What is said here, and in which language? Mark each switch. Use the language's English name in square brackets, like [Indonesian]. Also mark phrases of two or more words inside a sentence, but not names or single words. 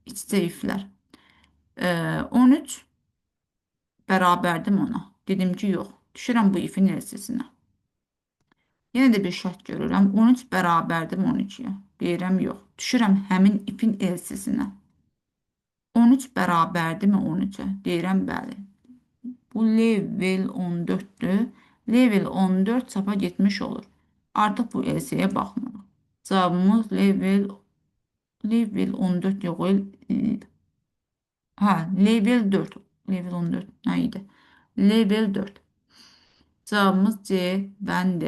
[Azerbaijani] İç-içə iflər. 13 bərabərdim ona. Dedim ki, yox. Düşürəm bu ifin LC-sinə. Yenə də bir şərt görürəm. 13 bərabərdim 12-yə. Deyirəm, yox. Düşürəm həmin ifin LC-sinə. 13 bərabərdirmi 13-ə? Deyirəm, bəli. Bu level 14'tü. Level 14 çapa getmiş olur. Artıq bu LC-yə baxmırıq. Cavabımız level 14 yox. Ha, level 4. Level 14 nə idi? Level 4. Cavabımız C bəndi.